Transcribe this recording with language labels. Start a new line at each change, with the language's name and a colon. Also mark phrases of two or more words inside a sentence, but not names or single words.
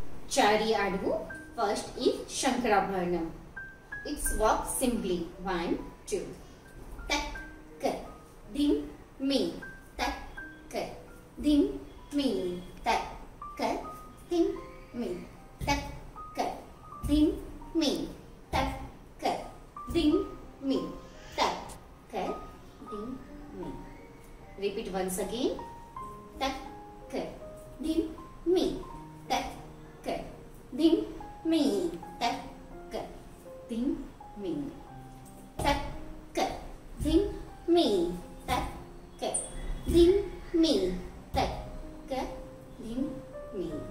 English: Chaari Adavu. First is Shankarabharanam. It's walk simply. 1, 2. Tak, ka, dim, mi, tak, ka, dim, mi, tak, ka, dim, mi, tak, ka, dim, mi, tak, ka, dim, mi, tak, ka, dim, mi. Repeat once again. Tak, ka, dim, mi, tak, ka, dim, mi, tak, ka, dim, mi, tak, ka, dim, mi, tak, ka, dim, mi, tak, ka, dim, mi.